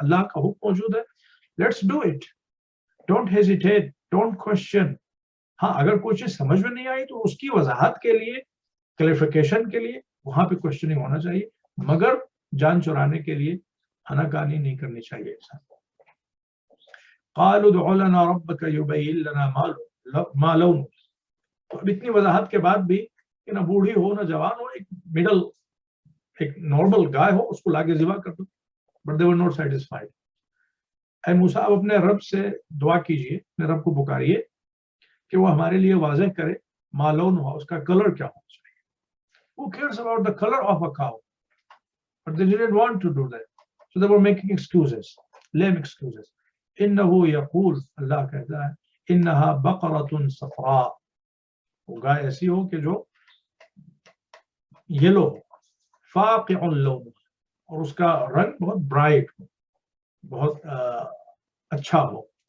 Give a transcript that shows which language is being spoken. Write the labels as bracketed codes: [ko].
[ur] اللہ کا حکم موجود ہے، [en] Let's do it, don't hesitate, don't question. [ur] ہاں اگر کوئی چیز سمجھ میں نہیں آئی تو اس کی وضاحت کے لیے، کلیریفیکیشن کے لیے وہاں پہ کوشچننگ ہونا چاہیے، مگر جان چرانے کے لیے آناکانی نہیں کرنی چاہیے انسان. [ar] قالوا ادع لنا ربك يبين لنا ما لونه. [ur] تو اب اتنی وضاحت کے بعد بھی کہ نہ بوڑھی ہو نہ جوان ہو، ایک مڈل، ایک نارمل گائے ہو، اس کو لا کے ذبح کر دو. [en] But they were not satisfied. [ur] اے موسیٰ اب اپنے رب سے دعا کیجیے، اپنے رب کو پکاریے کہ وہ ہمارے لیے واضح کرے [ar] ما لونها، [ur] اس کا کلر کیا ہونا چاہیے. [en] Who cares about the color of a cow? But they didn't want to do that. So they were making excuses, lame excuses. [ar] إِنَّهُ يَقُولُ، [ur] اللہ کہتا ہے [ar] إِنَّهَا بَقَرَةٌ صَفْرَاء، [ur] وہ گائے ایسی ہو کہ جو یلو، [ar] فاقع اللون، [ur] اور اس کا رنگ بہت برائٹ ہو، بہت اچھا ہو.